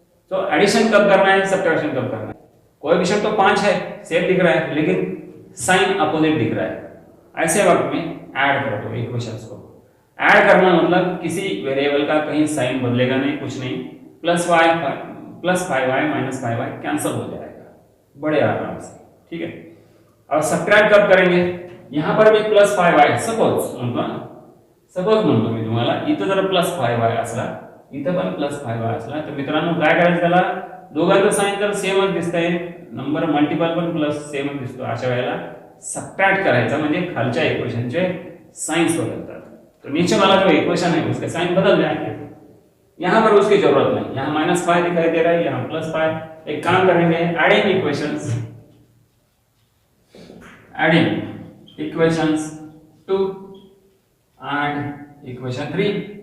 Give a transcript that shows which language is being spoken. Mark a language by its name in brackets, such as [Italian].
[Hindi] तो एडिशन कब करना है, सब्ट्रैक्शन कब करना है। कोएफिशिएंट तो 5 है, सेम दिख रहा है, लेकिन साइन अपोजिट दिख रहा है। ऐसे वक्त में ऐड कर दो इक्वेशंस को। ऐड करना मतलब किसी वेरिएबल का कहीं साइन बदलेगा नहीं, कुछ नहीं, plus 5y minus 5y cancel हो जाएगा बड़े आराम से, ठीक है। और सब्ट्रैक्ट कब करेंगे, यहां पर भी [Marathi] प्लस 5y सपोज म्हणतो मी तुम्हाला, इथं जर प्लस 5y असला, इथं पण प्लस 5y असला, तर मित्रांनो काय करायचं त्याला, दोघांचं साइन जर सेमच दिसतंय, नंबर मल्टिपल पण प्लस सेमच दिसतो, अशा वेळेला सब्ट्रैक्ट करायचा, म्हणजे खालच्या इक्वेशनचे साइंस बदलतात। [Hindi] तो नीचे वाला जो इक्वेशन है उसके साइन बदल जाएंगे, यहां पर उसकी जरूरत नहीं, यहां -5 दिखाई दे रहा है, यहां +5। एक काम करेंगे, [English] Adding equations 2 and equation 3।